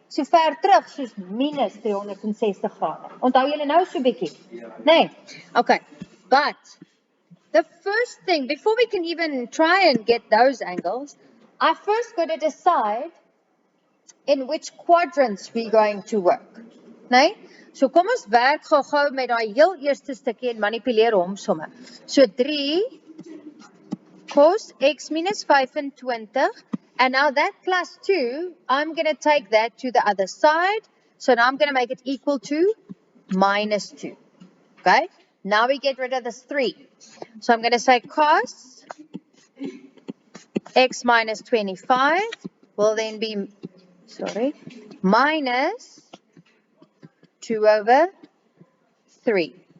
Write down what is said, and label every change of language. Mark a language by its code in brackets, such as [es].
[af] so ver terug soos minus 360 grade. Onthou julle nou so bietjie? Nee. Okay. [en] But the first thing, before we can even try and get those angles, I first got to decide in which quadrants we're going to work. [af] Nee? So kom ons werk gou met daai heel eerste stukkie en manipuleer hom somme. [en] So 3 cos x minus 25, and now that plus 2, I'm going to take that to the other side. So now I'm going to make it equal to minus 2. Okay? Now we get rid of this 3. So I'm going to say cos x minus 25 will then be, minus 2 over 3.